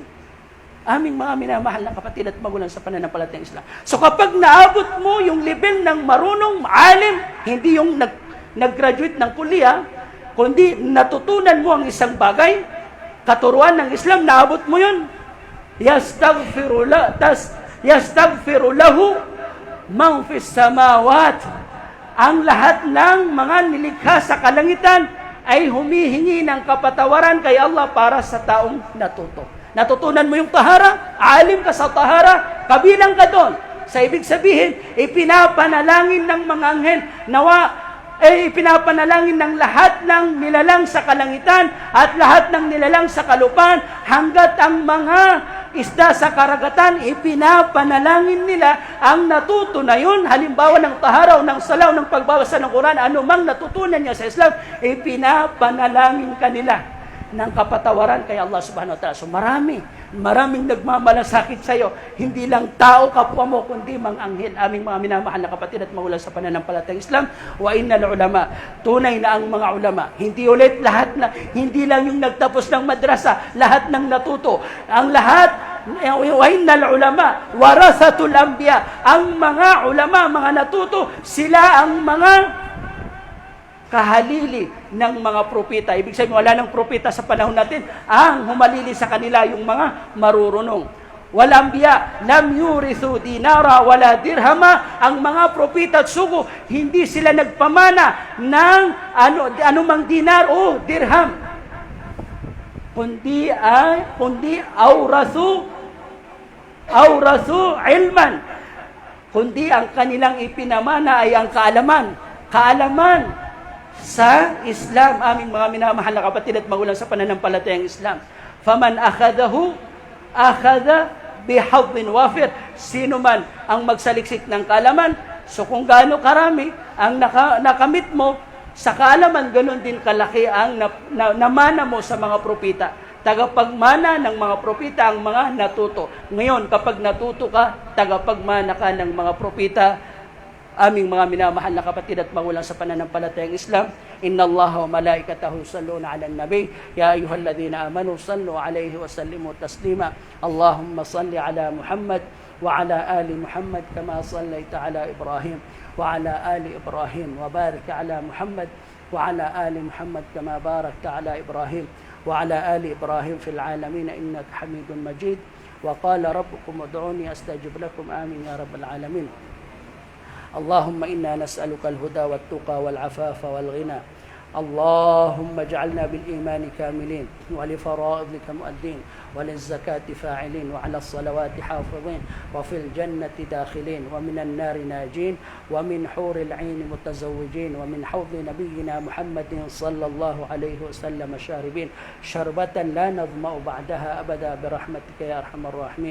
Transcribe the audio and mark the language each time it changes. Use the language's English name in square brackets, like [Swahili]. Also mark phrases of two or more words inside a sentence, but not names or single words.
[Filipino] Aming mga minamahal na kapatid at magulang sa pananampalatayang Islam. So kapag naabot mo yung level ng marunong, alim, hindi yung nag-graduate ng kuliah, kundi natutunan mo ang isang bagay, katuruan ng Islam, naabot mo yun. [Arabic] يستغفر له من في السماوات. [Filipino] Ang lahat ng mga nilikha sa kalangitan ay humihingi ng kapatawaran kay Allah para sa taong natuto. Natutunan mo yung tahara, alim ka sa tahara, kabilang ka doon. Sa ibig sabihin, ipinapanalangin ng mga anghel, ipinapanalangin ng lahat ng nilalang sa kalangitan at lahat ng nilalang sa kalupaan hanggat ang mga isda sa karagatan, ipinapanalangin nila ang natuto na yun. Halimbawa ng tahara o ng salaw, ng pagbabasa ng Quran, anumang natutunan niya sa Islam, ipinapanalangin kanila ng kapatawaran kay Allah [Arabic] سبحانه وتعالى. [Filipino] So maraming nagmamalasakit sa iyo. Hindi lang tao kapwa mo, kundi mga anghel. Aming mga minamahal na kapatid at magulang sa pananampalatayang Islam. [Arabic] وإن العلماء, [Filipino] tunay na ang mga ulama. Hindi ulit lahat na, hindi lang yung nagtapos ng madrasa, lahat ng natuto. Ang lahat, [Arabic] وإن العلماء ورثة الأنبياء. [Filipino] Ang mga ulama, mga natuto, sila ang mga kahalili ng mga propeta. Ibig sabihin, wala ng propeta sa panahon natin. Ang humalili sa kanila yung mga marurunong. [Arabic] والأنبياء لم يورثوا دينارا ولا درهما. [Filipino] Ang mga propeta at sugo, hindi sila nagpamana ng anumang dinar o dirham. [Arabic] Kundi ورثوا علما. [Filipino] Kundi ang kanilang ipinamana ay ang kaalaman. Kaalaman sa Islam. Aming mga minamahal na kapatid at magulang sa pananampalatayang Islam. [Arabic] فمن أخذه أخذ بحظ وافر. [Filipino] Sino man ang magsaliksik ng kaalaman, so kung gaano karami ang nakamit mo sa kaalaman, ganun din kalaki ang namana mo sa mga propita. Tagapagmana ng mga propita ang mga natuto. Ngayon, kapag natuto ka, tagapagmana ka ng mga propita. Aming mga minamahal na kapatid at magulang sa pananampalatayang Islam, [Arabic] إن الله وملائكته يصلون على النبي يا أيها الذين آمنوا صلوا عليه وسلموا تسليما. اللهم صل على محمد وعلى آل محمد كما صليت على إبراهيم وعلى آل إبراهيم وبارك على محمد وعلى آل محمد كما باركت على إبراهيم وعلى آل إبراهيم في العالمين إنك حميد مجيد. وقال ربكم ادعوني أستجب لكم. آمين يا رب العالمين. اللهم إنا نسألك الهدى والتقى والعفاف والغنى. اللهم اجعلنا بالإيمان كاملين ولفرائضك مؤدين وللزكاة فاعلين وعلى الصلوات حافظين وفي الجنة داخلين ومن النار ناجين ومن حور العين متزوجين ومن حوض نبينا محمد صلى الله عليه وسلم شاربين شربة لا نظمأ بعدها أبدا برحمتك يا أرحم الراحمين.